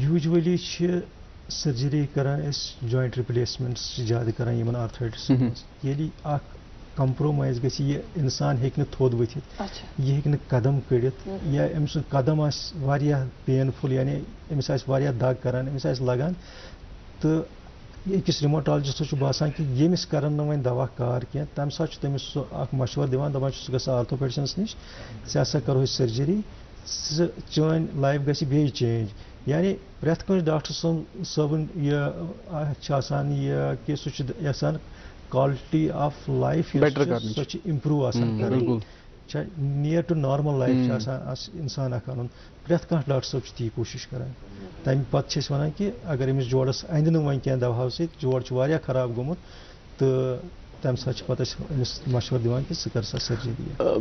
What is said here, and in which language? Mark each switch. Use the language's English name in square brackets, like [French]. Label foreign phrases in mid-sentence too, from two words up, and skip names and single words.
[Kashmiri] یوٗجؤلی چھِ سرجری کران أسۍ [English] joint replacements [Kashmiri] چھِ زیادٕ کران یِمن آرتھرایٹسن منٛز ییٚلہِ اکھ کمپرومایز گژھِ یہِ انسان ہیٚکہِ نہٕ تھوٚد ؤتھِتھ یہِ ہیٚکہِ نہٕ قدم کٔڑِتھ یا أمۍ سُنٛد قدم آسہِ واریاہ پینفُل یعنی أمِس آسہِ واریاہ دگ کران أمِس آسہِ لگان تہٕ أکِس ریموٹالجسٹس چھُ باسان کہِ ییٚمِس کرن نہٕ وۄنۍ دوا کار کینٛہہ تمہِ ساتہٕ چھُ تٔمِس سُہ اکھ مشورٕ دِوان دپان چھُ ژٕ گژھ آرتھوپیڈسنس نِش ژےٚ ہسا کرو أسۍ سرجری چٲنۍ لایف گژھِ بیٚیہِ چینج یعنی پرٛٮ۪تھ کٲنٛسہِ ڈاکٹر صٲبُن یہِ چھُ آسان یہِ کہِ سُہ چھُ یژھان [English] quality of life [Kashmiri] سۄ چھِ اِمپروٗ آسان کَرٕنۍ چھا [English] near to normal life [Kashmiri] چھِ آسان اِنسان اکھ اَنُن پرٛٮ۪تھ کانٛہہ ڈاکٹر صٲب چھُ تی کوٗشِش کران تَمہِ پتہٕ چھِ أسۍ وَنان کہِ اگر أمِس جوڑس اَندِ نہٕ وۄنۍ کینٛہہ دواہو سۭتۍ جوڑ چھُ واریاہ خراب گوٚمُت تہٕ تَمہِ ساتہٕ چھِ پتہٕ أسۍ أمِس مشورٕ دِوان کہِ ژٕ کر سا سرجری